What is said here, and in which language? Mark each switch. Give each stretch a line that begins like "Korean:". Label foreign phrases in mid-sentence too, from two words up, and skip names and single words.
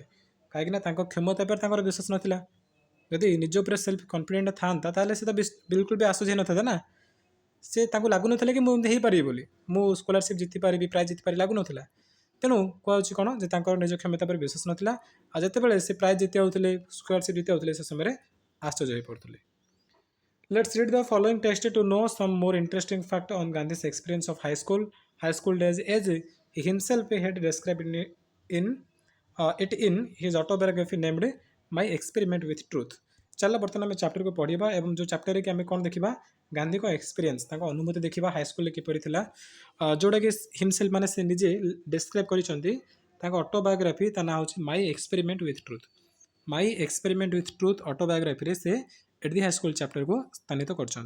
Odia: କାହିଁକିନା ତାଙ୍କ କ୍ଷମତା ଉପରେ ତାଙ୍କର ବିଶ୍ୱାସ ନଥିଲା। ଯଦି ନିଜ ଉପରେ
English: self confident
Odia: ଥାନ୍ତା, ତାହେଲେ ସେ ତ ବିଲକୁଲ ବି ଆଶ୍ଚର୍ଯ୍ୟ ହେଇନଥାନ୍ତା ନା। ସେ ତାଙ୍କୁ ଲାଗୁନଥିଲା କି ମୁଁ ଏମିତି ହେଇପାରିବି ବୋଲି, ମୁଁ ସ୍କଲାରସିପ୍ ଜିତିପାରିବି, ପ୍ରାଇଜ୍ ଜିତିପାରିବି, ଲାଗୁନଥିଲା। ତେଣୁ କୁହାଯାଉଛି କ'ଣ? ଯେ ତାଙ୍କର ନିଜ କ୍ଷମତା ଉପରେ ବିଶ୍ୱାସ ନଥିଲା। ଆଉ ଯେତେବେଳେ ସେ ପ୍ରାଇଜ୍ ଜିତି ଯାଉଥିଲେ, ସ୍କଲାରସିପ୍ ଜିତି ଯାଉଥିଲେ, ସେ ସମୟରେ ଆଶ୍ଚର୍ଯ୍ୟ ହୋଇପଡ଼ୁଥିଲେ।
English: Let's read the following text to know some more interesting fact on Gandhi's experience of high school days, as he himself had described it in his autobiography named My Experiment with Truth.
Odia: ଚାଲ ବର୍ତ୍ତମାନ ଆମେ ଚାପ୍ଟରକୁ ପଢ଼ିବା ଏବଂ ଯେଉଁ ଚାପ୍ଟରରେ କି ଆମେ କ'ଣ ଦେଖିବା? ଗାନ୍ଧୀଙ୍କ ଏକ୍ସପିରିଏନ୍ସ, ତାଙ୍କ ଅନୁଭୂତି ଦେଖିବା ହାଇସ୍କୁଲରେ କିପରି ଥିଲା, ଯେଉଁଟାକି ହିମସେଲ୍ଫ ମାନେ ସେ ନିଜେ ଡେସ୍କ୍ରାଇବ୍ କରିଛନ୍ତି। ତାଙ୍କ ଅଟୋବାୟୋଗ୍ରାଫି, ତା ନାଁ ହେଉଛି ମାଇ ଏକ୍ସପେରିମେଣ୍ଟ ୱିଥ୍ ଟ୍ରୁଥ୍। ମାଇ ଏକ୍ସପେରିମେଣ୍ଟ ୱିଥ୍ ଟ୍ରୁଥ୍ ଅଟୋବାୟୋଗ୍ରାଫିରେ ସେ ଏଟ୍ ଦି ହାଇସ୍କୁଲ ଚାପ୍ଟରକୁ ସ୍ଥାନିତ କରିଛନ୍ତି।